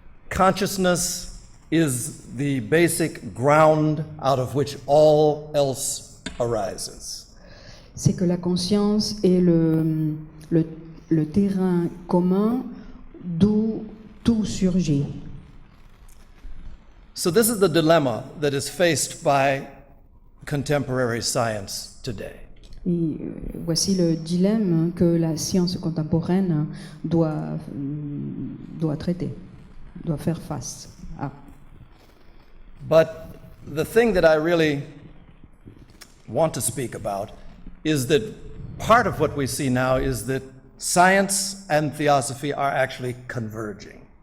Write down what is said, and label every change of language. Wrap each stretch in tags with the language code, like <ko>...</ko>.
<en>consciousness is the basic ground out of which all else arises.</en> <fr>c'est que la conscience est le terrain commun d'où tout surgit.</fr> <en>So this is the dilemma that is faced by contemporary science today.</en> <fr>Et voici le dilemme que la science contemporaine doit traiter, doit faire face à.</fr> <en>But the thing that I really want to speak about is that part of what we see now is that science and theosophy are actually converging.</en>